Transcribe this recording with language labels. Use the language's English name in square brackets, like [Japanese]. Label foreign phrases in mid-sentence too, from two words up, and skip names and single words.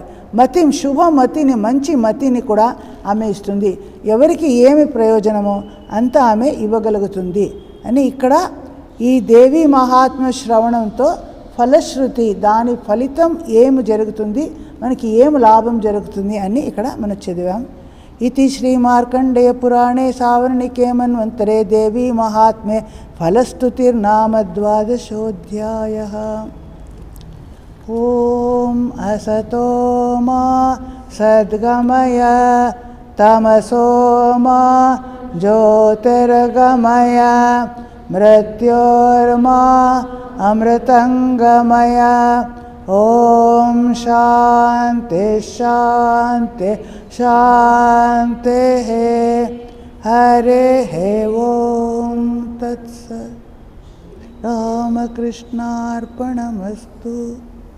[Telugu] మతిం శుభమతిని, మంచి మతిని కూడా ఆమె ఇస్తుంది. ఎవరికి ఏమి ప్రయోజనమో అంతా ఆమె ఇవ్వగలుగుతుంది అని ఇక్కడ ఈ దేవీ మహాత్మ శ్రవణంతో ఫలశ్రుతి, దాని ఫలితం ఏమి జరుగుతుంది, మనకి ఏమి లాభం జరుగుతుంది అని ఇక్కడ మనం చదివాం. [Sanskrit] इति श्री मार्कंडेय पुराणे सावर्णिके मन्वन्तरे देवी महात्म्ये फलस्तुतिर्नाम 12 ओम असतो मा सद्गमय तमसो मा ज्योतिर्गमय मृत्योर्मा अमृतंगमय ओम शांति शांति शांति हरे ओम तत्सत् रामकृष्णार्पणमस्तु।